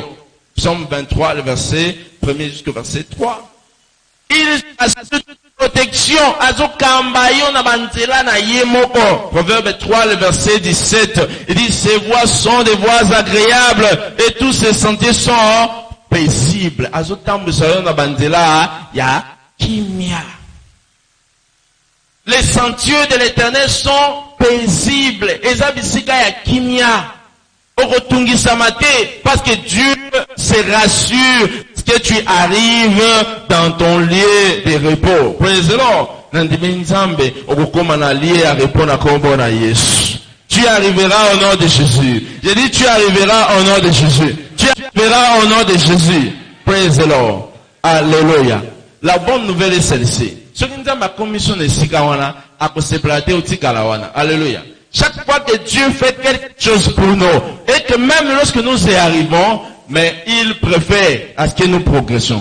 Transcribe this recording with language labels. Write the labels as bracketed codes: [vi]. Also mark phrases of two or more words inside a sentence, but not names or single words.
[fr] Psaume 23, le verset 1er jusqu'au verset 3. Il assure protection. Proverbe 3, le verset 17. Il dit, ces voies sont des voies agréables et tous ces sentiers sont paisible. [ln] Azotambu sayo na banzela ya kimia. [fr] Les sentiers de l'Éternel sont paisibles. [ln] Ezabisika ya kimia. [fr] Parce que Dieu se rassure que tu arrives dans ton lieu de repos. [en] Praise the Lord. [fr] Tu arriveras au nom de Jésus. J'ai dit tu arriveras au nom de Jésus. Tu arriveras au nom de Jésus. [en] Praise the Lord. [fr] Alléluia. La bonne nouvelle est celle-ci. Alléluia. Chaque fois que Dieu fait quelque chose pour nous, et que même lorsque nous y arrivons, mais il préfère à ce que nous progressions.